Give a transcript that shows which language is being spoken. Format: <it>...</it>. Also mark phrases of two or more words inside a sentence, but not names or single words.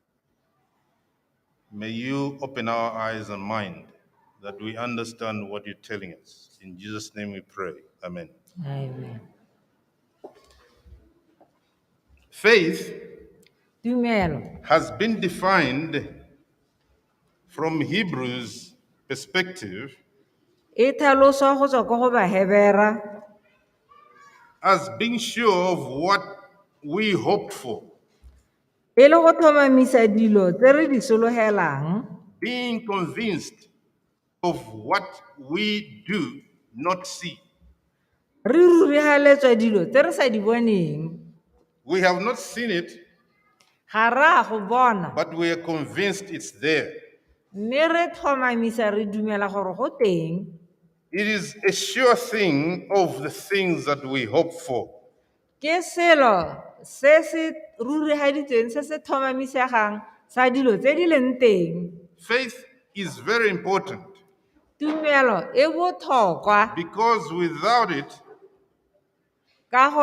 <en>May you open our eyes and mind that we understand what you're telling us. In Jesus' name we pray. Amen. Amen. Faith</en> <tn>Tumelo.</tn> <en>has been defined from Hebrews' perspective</en> <tn>E tlhaloswa go tswa go Bahebera</tn> <en>as being sure of what we hoped for,</en> <tn>e le go tlhomamisa dilo tse re di sologelang,</tn> <en>being convinced of what we do not see.</en> <tn>re rurigaletswa dilo tse re sa di boneng.</tn> <en>We have not seen it,</en> <tn>Ga ra go bona.</tn> <en>but we are convinced it's there.</en> <tn>Mme re tlhomamisa re dumela gore go teng.</tn> <en>It is a sure thing of the things that we hope for.</en> <tn>Ke selo se se rurigaditsweng se se tlhomamisegang sa dilo tse di leng teng.</tn> <en>Faith is very important</en> <tn>Tumelo e botlhokwa</tn> <en>because without it,</en> <tn>ka</tn>